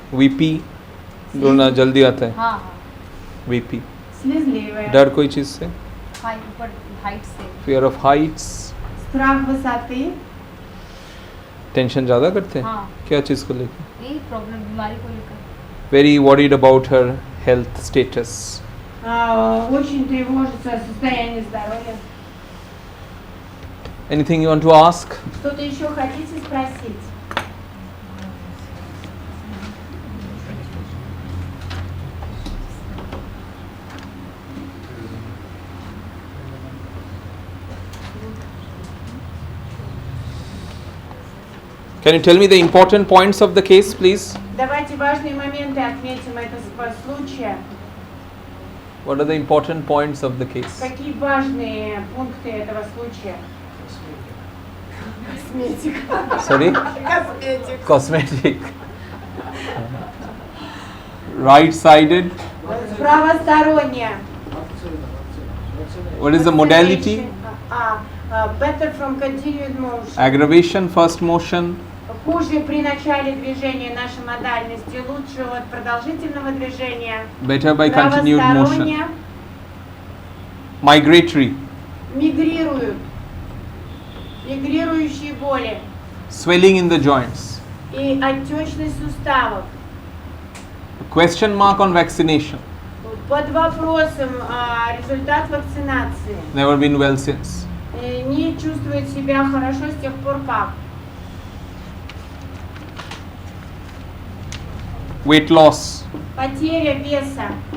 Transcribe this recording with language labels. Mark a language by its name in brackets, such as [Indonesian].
[Hindi] weepy, रोना जल्दी आता है. हाँ [English] weepy. [Russian] слезливая. [Hindi] डर कोई चीज से, हाई ऊपर हाइट से [English] fear of heights, [Russian] Страх высоты. [Hindi] टेंशन ज़्यादा करते हैं. हाँ क्या चीज़ को लेकर? यही प्रॉब्लम बीमारी को लेकर [English] Very worried about her health status. [Russian] Очень тревожится о состоянии здоровья. [English] Anything you want to ask? [Russian] Что-то еще хотите спросить? [English] Can you tell me the important points of the case, please? [Russian] Давайте важные моменты отметим этого случая. [English] What are the important points of the case? [Russian] Какие важные пункты этого случая? Косметика. [English] Sorry? [Russian] Косметик. [English] Cosmetic. Right-sided. [Russian] Правосторонняя. [English] What is the modality? Better from continued motion. Aggravation, first motion. [Russian] Хуже при начале движения нашей модальности, лучше от продолжительного движения. [English] Better by continued motion. [Russian] Правосторонняя. [English] Migratory. [Russian] Мигрируют. Мигрирующие боли. [English] Swelling in the joints. [Russian] И отечность суставов. [English] Question mark on vaccination. [Russian] Под вопросом результат вакцинации. [English] Never been well since. [Russian] Не чувствует себя хорошо с тех пор как. [English] Weight loss. [Russian] Потеря веса.